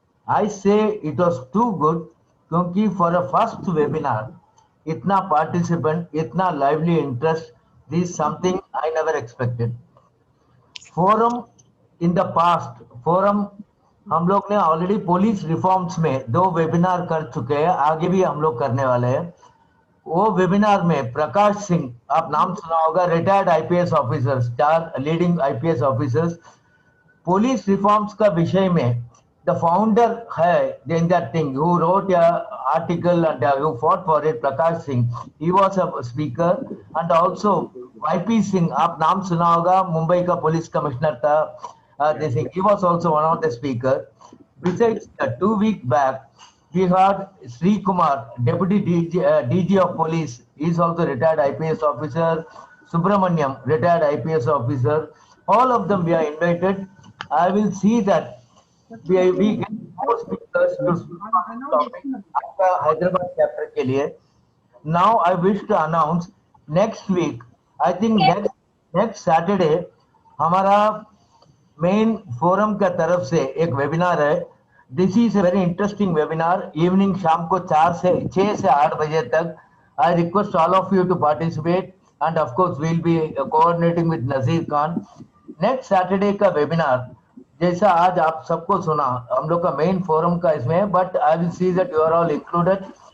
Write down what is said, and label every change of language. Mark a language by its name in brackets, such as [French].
[English] I say it was too good [Hindi] क्योंकि [English] for a first webinar, [Hindi] इतना [English] participant, इतना lively interest, this is something I never expected. Forum in the past, [Hindi] forum हम लोग ने already police reforms में 2 webinar कर चुके हैं, आगे भी हम लोग करने वाले हैं। वो वेबिनार में प्रकाश सिंह, आप नाम सुना होगा, retired IPS officers, 4 leading IPS officers, police reforms का विषय में [English] the founder है in that thing, who wrote article and who fought for it, [Hindi] Prakash Singh, [English] he was a speaker, and also Y P Singh, [Hindi] आप नाम सुना होगा, मुंबई का पुलिस कमिश्नर था, [English] he was also one of the speakers. Besides, 2 weeks back, we heard Sri Kumar, Deputy DG of Police, he is also retired IPS officer, Subramaniam, retired IPS officer, all of them we are invited. I will see that we get more speakers to speak on this topic after Hyderabad chapter [Hindi] ke liye. [English] Now I wish to announce next week, I think next Saturday, [Hindi] हमारा main forum का तरफ से एक webinar है। [English] this is a very interesting webinar, evening [Hindi] शाम को 6 से 8 बजे तक। [English] I request all of you to participate and of course we will be coordinating with Nazir Khan. [Hindi] Next Saturday का वेबिनार जैसा आज आप सबको सुना, हम लोग का मेन फोरम का इसमें, [English] But I will see that you are all included.